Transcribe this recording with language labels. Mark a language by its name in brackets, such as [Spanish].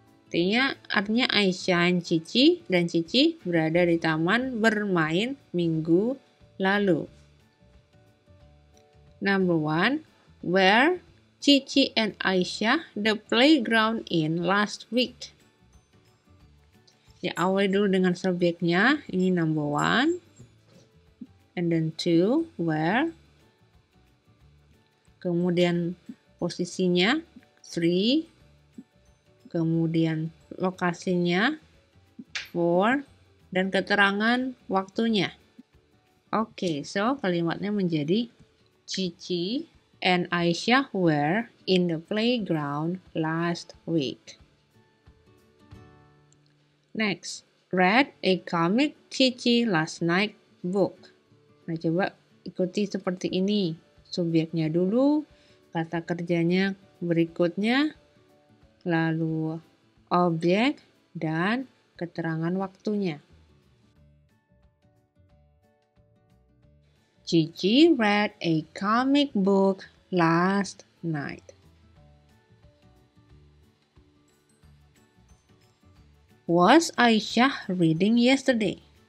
[Indonesian] Artinya Aisyah dan Cici berada di taman bermain minggu lalu. [English] Number 1, where Cici and Aisyah the playground in last week. [Indonesian] Ya, awali dulu dengan subjeknya. Ini [English] number 1. And then 2, where. [Indonesian] Kemudian posisinya 3. Kemudian lokasinya 4. Dan keterangan waktunya. Oke, so kalimatnya menjadi [English] Cici and Aisyah were in the playground last week. Next, read a comic Cici last night book. [Indonesian] Nah, coba ikuti seperti ini. Subjeknya dulu, kata kerjanya berikutnya, lalu objek dan keterangan waktunya. [English] Cici read a comic book last night. Was Aisyah reading yesterday?